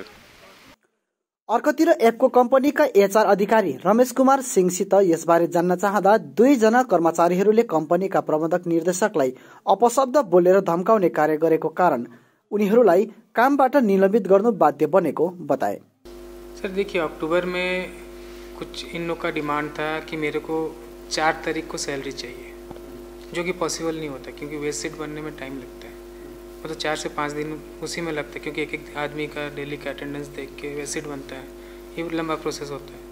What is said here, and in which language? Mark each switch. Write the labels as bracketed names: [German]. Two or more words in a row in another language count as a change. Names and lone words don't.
[Nepali] अर्कोतिर एपको कम्पनीका एचआर अधिकारी रमेश कुमार सिंहसित यसबारे जान्न चाहँदा 2 जना कर्मचारीहरूले कम्पनीका प्रबन्धक निर्देशकलाई अपशब्द बोलेर धम्काउने कार्य गरेको कारण उनीहरूलाई कामबाट निलम्बित गर्नु बाध्य बनेको बताए। [Hindi] सर देखिए, अक्टूबर में कुछ इन लोग का डिमांड था कि मेरे को 4 तारीख को सैलरी चाहिए, जो कि पॉसिबल नहीं होता क्योंकि [English] waste sheet [Hindi] बनने में टाइम लगता है। मतलब 4 से 5 दिन उसी में लगता है, क्योंकि एक आदमी का डेली का अटेंडेंस देख के [English] waste sheet [Hindi] बनता है, ये लंबा प्रोसेस होता है।